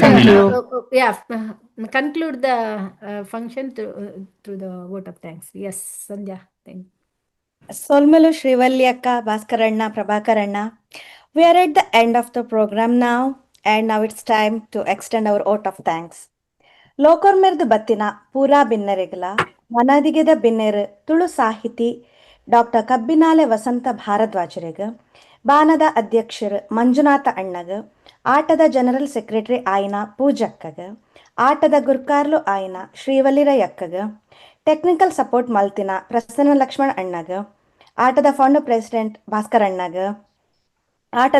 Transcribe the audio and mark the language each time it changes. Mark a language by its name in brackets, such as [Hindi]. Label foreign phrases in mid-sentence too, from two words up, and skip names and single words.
[English] continue. conclude the function through the vote of thanks. Yes, Sandhya. Thank you. [Tulu] Solmalu Srivalyakka, Bhaskarana, Prabhakarana. [English] We are at the end of the program now, and now it's time to extend our vote of thanks. [Tulu] ಲೋಕರ್ಮೆರ್ದು ಬತ್ತಿನ ಪೂರಾ ಬಿನ್ನರೆಗಲ ಮನದಿಗೆದ ಬಿನ್ನೆರು ತುಳು ಸಾಹಿತಿ ಡಾಕ್ಟರ್ ಕಬ್ಬಿನಾಲೆ ವಸಂತ ಭಾರದ್ವಾಜರಿಗ ಬಾನದ ಅಧ್ಯಕ್ಷರು ಮಂಜುನಾಥ ಅಣ್ಣಗ ಆಟದ [English] general secretary [Tulu] ಆಯ್ನ ಪೂಜಕ್ಕಗ ಆಟದ ಗುರ್ಕಾರ್ಲು ಆಯ್ನ ಶ್ರೀವಲ್ಲಿರಯ್ಯಕ್ಕಗ [English] technical support [Tulu] ಮಲ್ತಿನ ಪ್ರಸನ್ನ ಲಕ್ಷ್ಮಣ್ ಅಣ್ಣಗ ಆಟದ [English] fund president [Tulu] ಭಾಸ್ಕರ್ ಅಣ್ಣಗ ಆಟದ